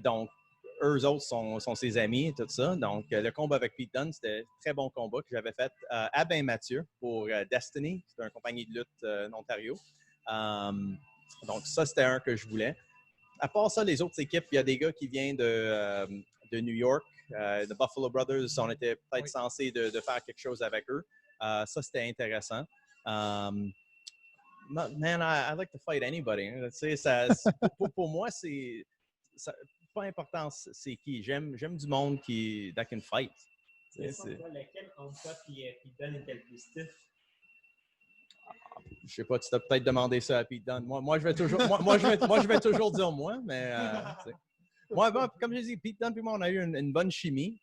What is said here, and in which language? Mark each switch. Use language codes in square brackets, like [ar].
[fr] Donc, eux autres sont ses amis et tout ça. Donc, le combat avec Pete Dunne, c'était un très bon combat que j'avais fait à Bain-Mathieu pour Destiny, c'est une compagnie de lutte d'Ontario. Donc, ça, c'était un que je voulais. À part ça, les autres équipes, il y a des gars qui viennent de New York, de Buffalo Brothers. On était peut-être censé de faire quelque chose avec eux. Ça, c'était intéressant. [en] Man, I like to fight anybody. [fr] Pour moi, c'est pas important c'est qui. J'aime du monde [en] that can fight. [fr] Lequel entre toi et Dunne était le plus stiff? Je sais pas, tu t'as peut-être demandé ça à Pete Dunne. Moi, je vais toujours, je vais toujours dire moi, mais moi, comme je dis, Pete Dunne et moi, on a eu une bonne chimie.